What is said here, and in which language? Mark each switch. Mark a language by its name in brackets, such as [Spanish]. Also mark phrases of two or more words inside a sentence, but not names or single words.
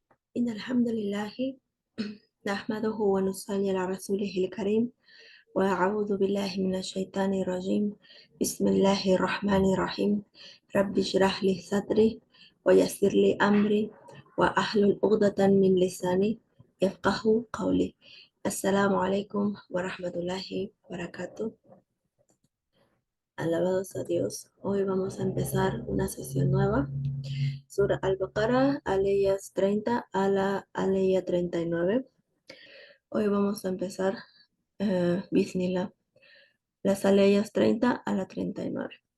[Arabic] إن الحمد لله نحمده ونصلي على رسوله الكريم وأعوذ بالله من الشيطان الرجيم بسم الله الرحمن الرحيم رب اشرح لي صدري ويسر لي أمري وأحلل عقدة من لساني يفقه قولي. السلام عليكم ورحمة الله وبركاته. [Spanish] Alabados a Dios. Hoy vamos a empezar una sesión nueva. Sura Al-Baqarah, aleyas 30 a la aleya 39. Hoy vamos a empezar, Bismillah, las aleyas 30 a la 39.